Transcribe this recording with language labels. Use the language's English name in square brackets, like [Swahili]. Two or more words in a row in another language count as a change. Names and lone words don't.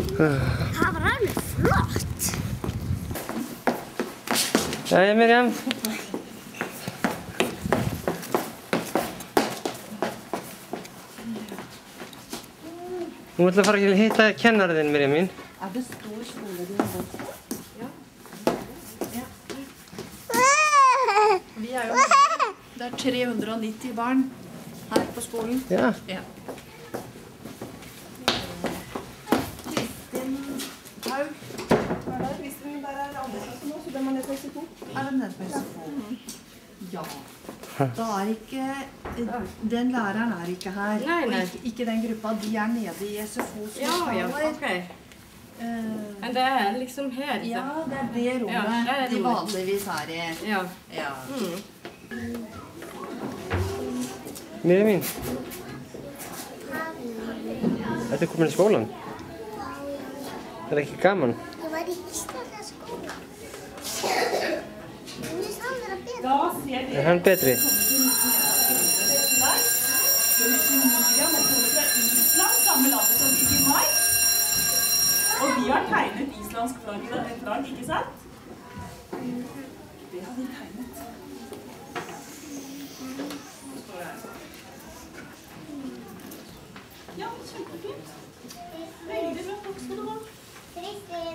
[Icelandic] Það var alveg flott. Jæja, Mirjam. Nú ætla að fara að hitta kennarinn, Mirjam mín. [Norwegian] Er det stor skole du har gått på? Ja. Vi er jo det er 390 barn her på skolen. Ja. Ja. Kristin Haug. Kristin, der er andre klasse nå, så den må ned på SFO. Er den nede på SFO? Ja. Da er ikke, den læreren er ikke her. Nei. Og ikke den gruppa, de er nede i SFO. Ja, ok. Men det er liksom her? Ja, det er det rommet Ja, det er de rommet. vanligvis er i. Ja. Ja. [Icelandic] Mirjam mín. Ertu komin í skólan? Er það ekki gaman? Ég var í íslenska skóla. Mér finnst hann vera betur. Er hann betri? [Norwegian] Og vi har tegnet islandsk flagg, ikke sant? Det har vi tegnet. Står her. Ja, kjempefint. Veldig bra, takk skal du ha. Kristin,